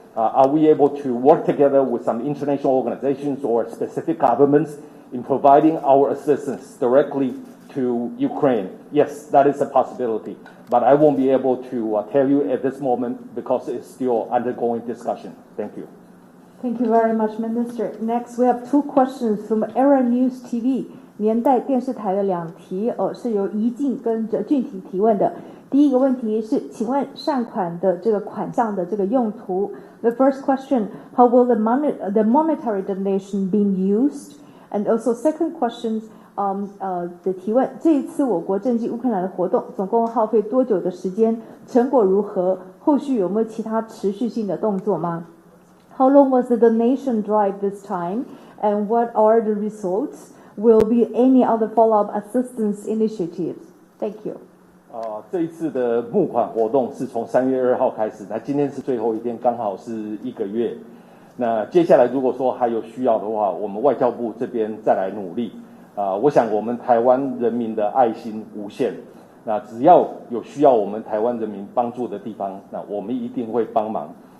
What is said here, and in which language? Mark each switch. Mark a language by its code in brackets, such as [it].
[en] are we able to work together with some international organizations or specific governments in providing our assistance directly to Ukraine? Yes, that is a possibility, but I won't be able to tell you at this moment because it's still undergoing discussion. Thank you. Thank you very much, Minister. Next, we have two questions from Era News TV [zh] 年代电视台的两题，是由怡静跟着俊体提问的。第一个问题是，请问善款的这个款项的这个用途 ？ [en] The first question: How will the monetary donation be used? And also, second question. [zh] 的提问，这一次我国赈济乌克兰的活动总共耗费多久的时间？成果如何？后续有没有其他持续性的动作吗？ [en] How long was the donation drive this time? And what are the results? Will be any other follow-up assistance initiatives? Thank you. [zh] 这一次的募款活动是从3月2号开始，那今天是最后一天，刚好是1个月。那接下来如果说还有需要的话，我们外交部这边再来努力。我想我们台湾人民的爱心无限，那只要有需要我们台湾人民帮助的地方，那我们一定会帮忙。